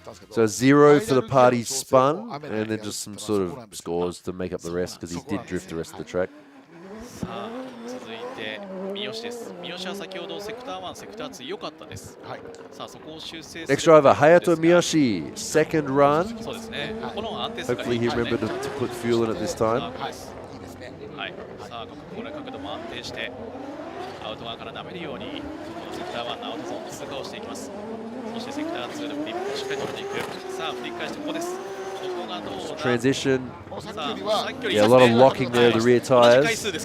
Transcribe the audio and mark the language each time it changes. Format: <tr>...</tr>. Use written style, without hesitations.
<en>So 0 for the party spun, and then just some sort of scores to make up the rest, because he did drift the rest of the track.</en> <ja>さあ続いて三好です。三好は先ほどセクター1、セクター2良かったです。さあそこを修正する。</ja> <en>Next driver, Hayato Miyoshi, second run.</en> <ja>そうですね。この安定性が</ja> <en>Hopefully he remembered to put fuel in it this time.</en> <ja>はい。さあこれ角度も安定してアウト側から舐めるようにこのセクター1のアウトゾーンの通過をしていきます。そしてセクター2のフリップをしっかり取りに行く。さあ振り返してここです。</ja> <en>Transition. Yeah, a lot of locking there, the rear tires.</en>